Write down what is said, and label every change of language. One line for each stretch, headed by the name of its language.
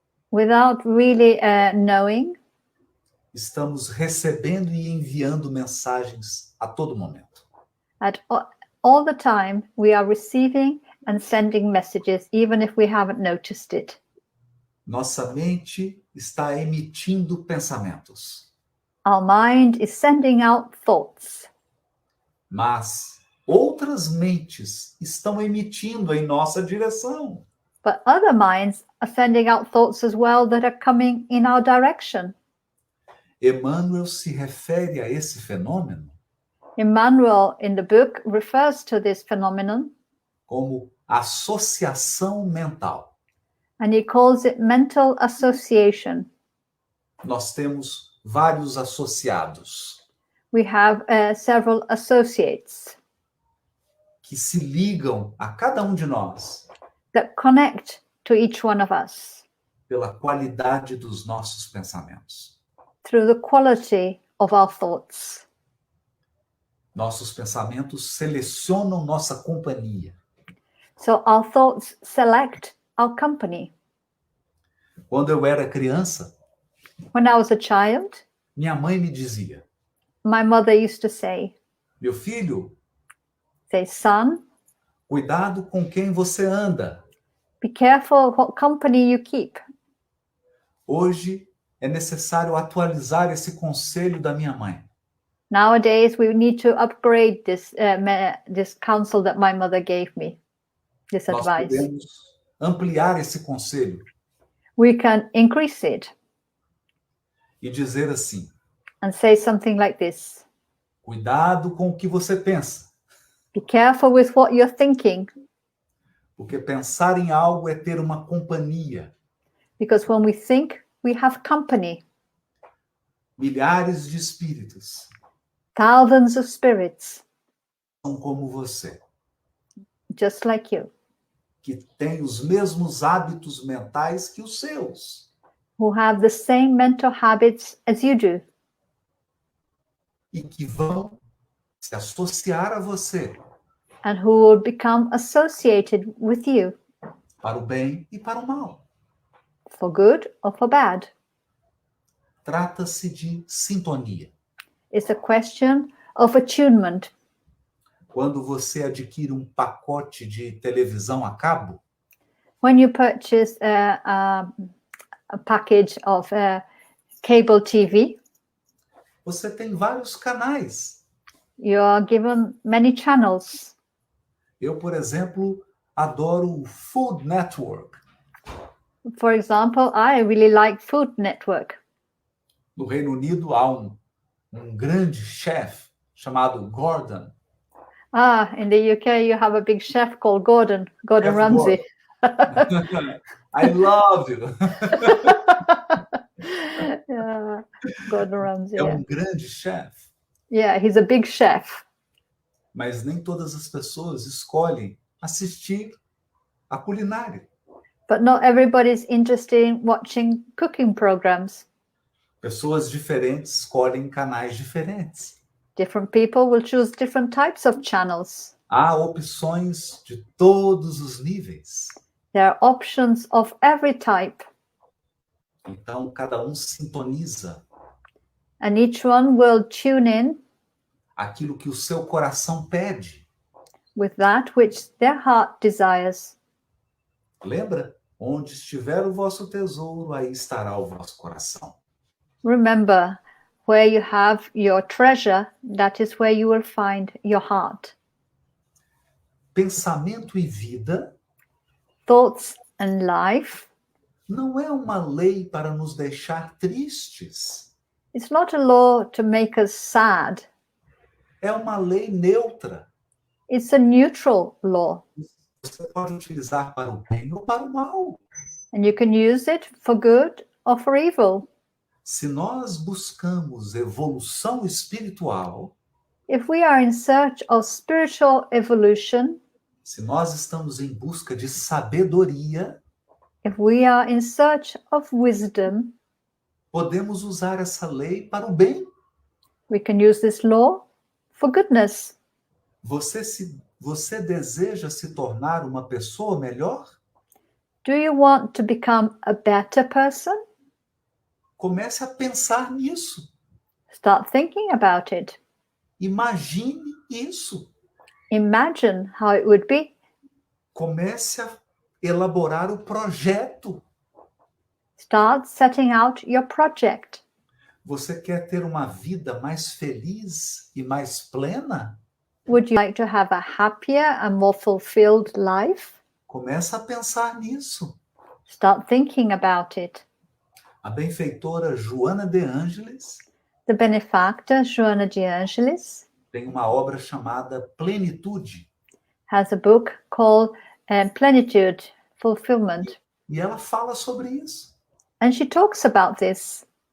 English: Without really knowing,
Portuguese: estamos recebendo e enviando mensagens a todo momento.
English: all the time we are receiving and sending messages, even if we haven't noticed it.
Portuguese: Nossa mente está emitindo pensamentos,
English: Our mind is sending out thoughts,
Portuguese: mas outras mentes estão emitindo em nossa direção.
English: but other minds are sending out thoughts as well that are coming in our direction.
Portuguese: Emmanuel se refere a esse fenômeno
English: Emmanuel in the book refers to this phenomenon,
Portuguese: como associação mental.
English: and he calls it mental association.
Portuguese: Nós temos vários associados
English: We have several associates
Portuguese: que se ligam a cada um de nós
English: that connect to each one of us
Portuguese: pela qualidade dos nossos pensamentos.
English: through the quality of our thoughts.
Portuguese: Nossos pensamentos selecionam nossa companhia.
English: So our thoughts select our company.
Portuguese: Quando eu era criança,
English: When I was a child,
Portuguese: minha mãe me dizia:
English: my mother used to say,
Portuguese: meu filho,
English: son,
Portuguese: cuidado com quem você anda.
English: be careful what company you keep.
Portuguese: Hoje é necessário atualizar esse conselho da minha mãe.
English: Nowadays, we need to upgrade this counsel that my mother gave me, this
Portuguese: Nós
English: advice.
Portuguese: podemos ampliar esse conselho
English: We can increase it
Portuguese: e dizer assim:
English: and say something like this.
Portuguese: cuidado com o que você pensa,
English: Be careful with what you're thinking,
Portuguese: porque pensar em algo é ter uma companhia.
English: because when we think, we have company.
Portuguese: Milhares de espíritos
English: Thousands of spirits,
Portuguese: são como você,
English: just like you,
Portuguese: que têm os mesmos hábitos mentais que os seus
English: who have the same mental habits as you do,
Portuguese: e que vão se associar a você
English: and who will become associated with you
Portuguese: para o bem e para o mal.
English: for good or for bad.
Portuguese: Trata-se de sintonia.
English: It's a question of attunement.
Portuguese: Quando você adquire um pacote de televisão a cabo,
English: When you purchase a package of cable TV,
Portuguese: você tem vários canais.
English: you are given many channels.
Portuguese: Eu, por exemplo, adoro o Food Network.
English: For example, I really like Food Network.
Portuguese: No Reino Unido há um grande chefe chamado Gordon.
English: In the UK, you have a big chef called Gordon Chef Ramsay. I love you. Yeah, Gordon Ramsay.
Portuguese: É um grande chefe,
English: Yeah, he's a big chef.
Portuguese: mas nem todas as pessoas escolhem assistir a culinária.
English: But not everybody's interested in watching cooking programs.
Portuguese: Pessoas diferentes escolhem canais diferentes.
English: Different people will choose different types of channels.
Portuguese: Há opções de todos os níveis.
English: There are options of every type,
Portuguese: Então, cada um sintoniza
English: and each one will tune in
Portuguese: aquilo que o seu coração pede.
English: with that which their heart desires.
Portuguese: Lembra? Onde estiver o vosso tesouro, aí estará o vosso coração.
English: Remember, where you have your treasure, that is where you will find your heart.
Portuguese: Pensamento e vida
English: Thoughts and life,
Portuguese: não é uma lei para nos deixar tristes.
English: it's not a law to make us sad.
Portuguese: É uma lei neutra.
English: It's a neutral law.
Portuguese: você pode utilizar para o bem ou para o mal.
English: And you can use it for good or for evil.
Portuguese: Se nós buscamos evolução espiritual,
English: If we are in search of spiritual evolution,
Portuguese: se nós estamos em busca de sabedoria,
English: if we are in search of wisdom,
Portuguese: podemos usar essa lei para o bem.
English: we can use this law for goodness.
Portuguese: Você deseja se tornar uma pessoa melhor?
English: Do you want to become a better person?
Portuguese: Comece a pensar nisso.
English: Start thinking about it.
Portuguese: Imagine isso.
English: Imagine how it would be.
Portuguese: Comece a elaborar o projeto.
English: Start setting out your project.
Portuguese: Você quer ter uma vida mais feliz e mais plena?
English: Would you like to have a happier and more fulfilled life?
Portuguese: Comece a pensar nisso.
English: Start thinking about it.
Portuguese: A benfeitora Joana de Ângeles
English: The benefactor, Joana de Angelis,
Portuguese: tem uma obra chamada Plenitude.
English: has a book called Plenitude, Fulfillment.
Portuguese: E ela fala sobre isso.
English: And she talks about this.